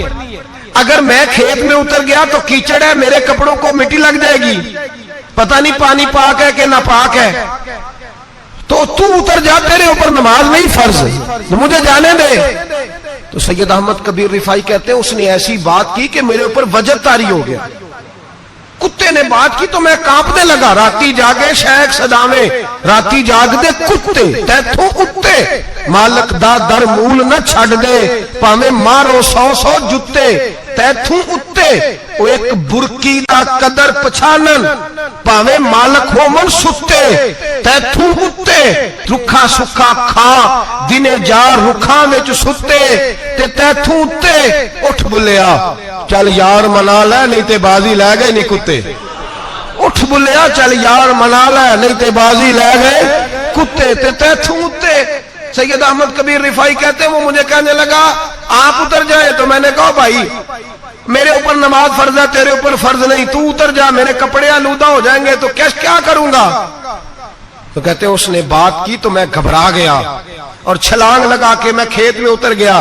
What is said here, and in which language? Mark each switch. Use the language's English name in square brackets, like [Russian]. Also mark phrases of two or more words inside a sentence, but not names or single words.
[Urdu] اگر میں کھیت میں اتر گیا تو کیچڑ ہے، میرے کپڑوں کو مٹی لگ جائے گی، پتہ نہیں پانی پاک ہے کہ ناپاک ہے، تو تو اتر جا، تیرے اوپر نماز نہیں فرض، مجھے جانے دے۔ تو سید احمد کبیر رفاعی کہتے ہیں اس نے ایسی بات کی کہ میرے اوپر وجد طاری ہو گیا۔ کتے نے بات کی تو میں کانپنے لگا، [Punjabi] راتی جاگے شیخ صداویں، راتی جاگ دے کتے تیتھوں کتے، مالک دا در مول نہ چھڑ دے، پاویں مارو 100 جتے تیتھوں اتے، او ایک برکی دا قدر پچھانن، پاویں مالک ہو من ستے تیتھوں اتے، رکھا سکھا کھا دنے جار رکھاں وچ ستے تے تیتھوں اتے، اٹھ بلیا چل یار منا لے نہیں تے بازی لے گئے نہیں کتے، اٹھ بلیا چل یار منا لے نہیں تے بازی لے گئے کتے تے تیتھوں اتے۔ [Urdu] سید احمد کبیر رفاعی کہتے ہیں وہ مجھے کہنے لگا آپ اتر جائیں، تو میں نے کہا بھائی میرے اوپر نماز فرض ہے، تیرے اوپر فرض نہیں، تو اتر جا، میرے کپڑے آلودہ ہو جائیں گے تو کیا کروں گا؟ تو کہتے ہیں اس نے بات کی تو میں گھبرا گیا اور چھلانگ لگا کے میں کھیت میں اتر گیا۔